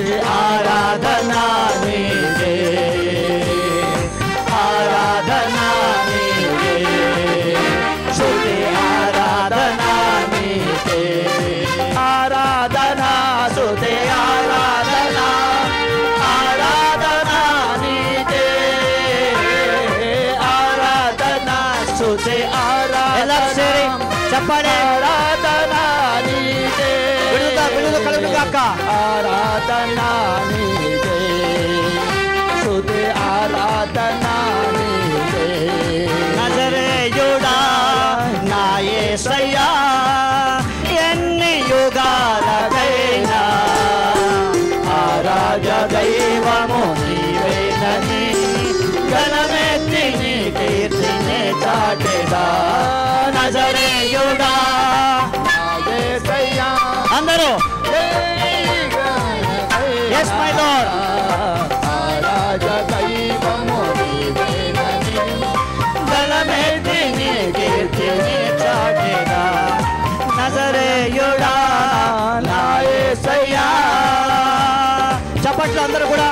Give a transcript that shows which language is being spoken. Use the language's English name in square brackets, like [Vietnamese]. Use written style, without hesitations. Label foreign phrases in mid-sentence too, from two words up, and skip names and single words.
[Telugu] ఆరాధన నీకే, ఆరాధన నీకే, శుద్ధి ఆరాధన నీకే, ఆరాధన శుద్ధి ఆరాధన, ఆరాధన నీకే, ఆరాధన శుద్ధి ఆరాధన. [Kannada] ಎಲ್ಲರೂ ಸೇರಿ ಚಪ್ಪಾಳೆ. [Telugu] ఆరాధన నీకే, బిడులు కలుగుగాక. ఆరాధన నీకే, శుద్ధి ఆరాధన నీకే. నజరేయుడా నా యేసయ్యా, ఎన్ని యుగాలకైనా ఆరాధ దైవము నీవేనని ఘనమెత్తి నీ కీర్తిని చాటెదా. నజరేయుడా అందరూ [English] yes my lord. [Telugu] ఆరాధ దైవము నీవేనని ఘనమెత్తి నీ కీర్తిని చాటెదా. నజరేయుడా నా యేసయ్యా. చప్పట్లు అందరూ కూడా.